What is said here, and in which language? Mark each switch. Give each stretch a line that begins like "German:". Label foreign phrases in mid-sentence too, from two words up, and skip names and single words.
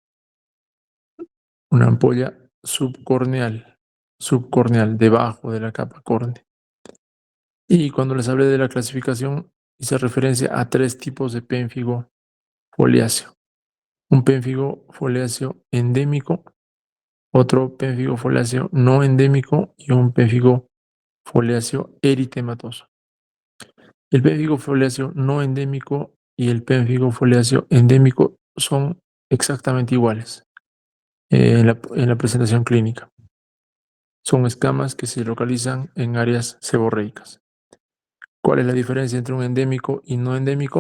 Spanish: Una ampolla subcorneal, debajo de la capa córnea. Y cuando les hablé de la clasificación, hice referencia a 3 tipos de pénfigo foliáceo. Un pénfigo foliáceo endémico, otro pénfigo foliáceo no endémico y un pénfigo foliáceo eritematoso. El pénfigo foliáceo no endémico y el pénfigo foliáceo endémico son exactamente iguales en la presentación clínica. Son escamas que se localizan en áreas seborreicas. ¿Cuál es la diferencia entre un endémico y no endémico?